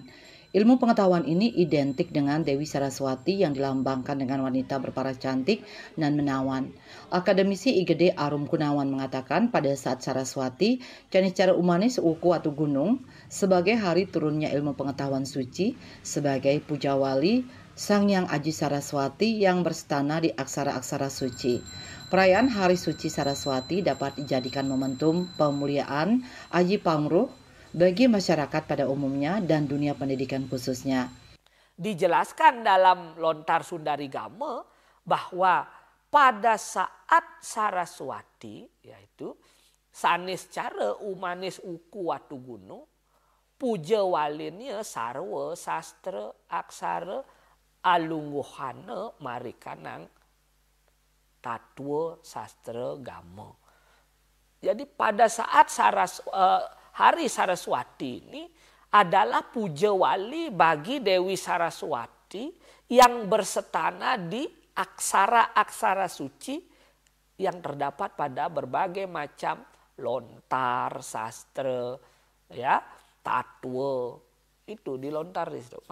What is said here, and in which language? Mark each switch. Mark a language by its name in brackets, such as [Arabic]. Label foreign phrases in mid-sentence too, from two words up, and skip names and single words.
[Indonesian] Ilmu pengetahuan ini identik dengan Dewi Saraswati yang dilambangkan dengan wanita berparas cantik dan menawan. Akademisi IGD Arum Gunawan mengatakan pada saat Saraswati, Caniscara Umanis Wuku Watu Gunung sebagai hari turunnya ilmu pengetahuan suci sebagai puja wali Sang Hyang Aji Saraswati yang berstana di aksara-aksara suci. Perayaan Hari Suci Saraswati dapat dijadikan momentum pemuliaan Aji Pangruh bagi masyarakat pada umumnya dan dunia pendidikan khususnya. Dijelaskan dalam Lontar Sundarigama bahwa pada saat Saraswati, yaitu Saniscara Umanis Wuku Watu Gunung, [Kawi] puja walinnya sarwa sastra aksara alungguhana marikanang tatwa sastra gama. [Indonesian] Jadi pada saat Hari Saraswati ini adalah puja wali bagi Dewi Saraswati yang bersetana di aksara-aksara suci yang terdapat pada berbagai macam lontar, sastra, ya, tatwa, itu dilontar di situ.